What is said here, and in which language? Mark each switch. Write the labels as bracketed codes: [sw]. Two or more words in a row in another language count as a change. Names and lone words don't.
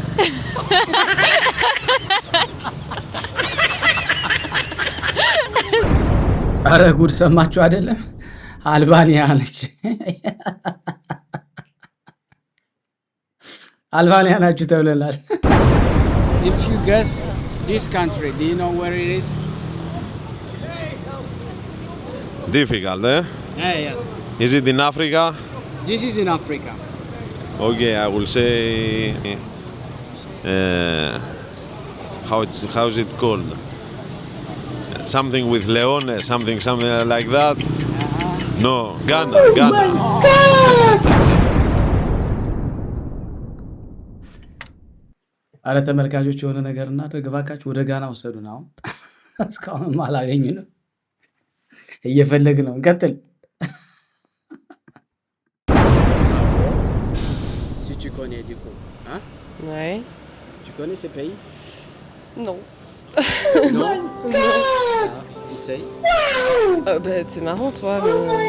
[am] አረ ጉድ ሰማችሁ አይደለም? አልባኒያ ነች። አልባኒያ ናችሁ ተብለናል። [en] If you guess this country, do you know where it is? Difficult, eh? Yes. Is it in Africa? This is in Africa. Okay, I will say. How is it called? Something with leone, something like that. No, Ghana. Ghana. [am] አረ ተመልካቾች የሆነ ነገር እናድርግ እባካችሁ። ወደ ጋና ወሰዱን። አሁን እስካሁንም አላገኙንም፣ እየፈለግን ነው። እንቀጥል። [fr] Si tu connais du coup, hein? Ouais. Tu connais ce pays? Non. Non. Essaye. C'est marrant, toi. Mais...